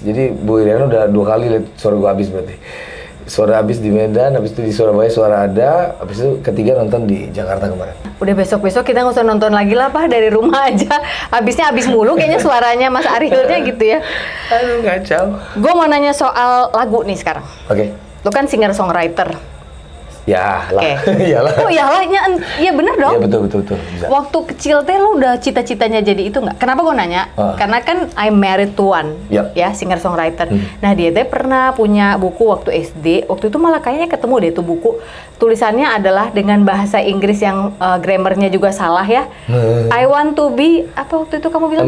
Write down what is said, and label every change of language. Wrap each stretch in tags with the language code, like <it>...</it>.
<id>Jadi Bu Iriana udah 2 kali lihat suara gua habis berarti. Suara habis di Medan, habis itu di Surabaya suara ada, habis itu ketiga nonton di Jakarta kemarin. Udah besok-besok kita nggak usah nonton lagi lah, Pak, dari rumah aja. Habisnya habis mulu kayaknya suaranya Mas Arielnya gitu ya. Aduh, kacau. Gue mau nanya soal lagu nih sekarang. Oke. Lu kan singer-songwriter. Ya lah. Oke. Iyalah. Oh iyalah, iya bener dong. Iya betul. Bisa. Waktu kecil teh lu udah cita-citanya jadi itu nggak? Kenapa gue nanya?</id> <en>Karena kan I'm married to one,</en> <id>Yap. ya singer-songwriter. Nah dia teh pernah punya buku waktu SD. Waktu itu malah kayaknya ketemu deh tuh buku. Tulisannya adalah dengan bahasa Inggris yang grammarnya juga salah ya.</id> <en>I want to be,</en> <id>apa waktu itu kamu bilang?</id>